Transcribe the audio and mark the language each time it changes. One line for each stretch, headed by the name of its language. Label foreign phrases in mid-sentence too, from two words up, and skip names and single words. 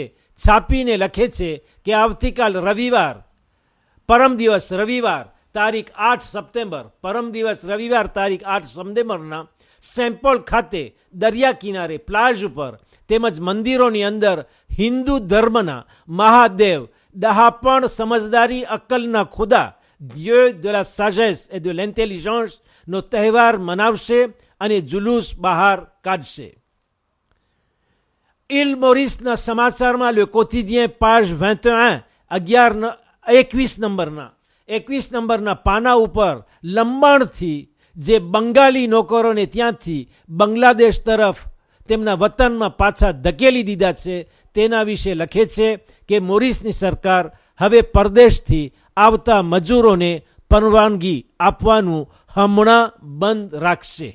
Gujarati: છાપીને લખે છે કે આવતીકાલ રવિવાર, પરમ દિવસ રવિવાર તારીખ 8 સપ્ટેમ્બર, પરમ દિવસ રવિવાર તારીખ 8 સપ્ટેમ્બરના સેમ્પલ ખાતે દરિયા કિનારે પ્લાજ ઉપર તેમજ મંદિરોની અંદર હિન્દુ ધર્મના મહાદેવ ડહાપણ, સમજદારી, અક્કલના ખુદા
French: Dieu de la sagesse et de l'intelligence
Gujarati: નો તહેવાર મનાવશે અને જુલુસ બહાર કાઢશે. ઇલ મોરિસના સમાચારમાં લે કોતિદિયન પાજ 21 નંબરના પાના ઉપર લંબાણથી જે બંગાળી નોકરોને ત્યાંથી બાંગ્લાદેશ તરફ તેમના વતનમાં પાછા ધકેલી દીધા છે તેના વિશે લખે છે કે મોરિસની સરકાર હવે પરદેશથી આવતા મજૂરોને પરવાનગી આપવાનું હમણાં બંધ રાખશે.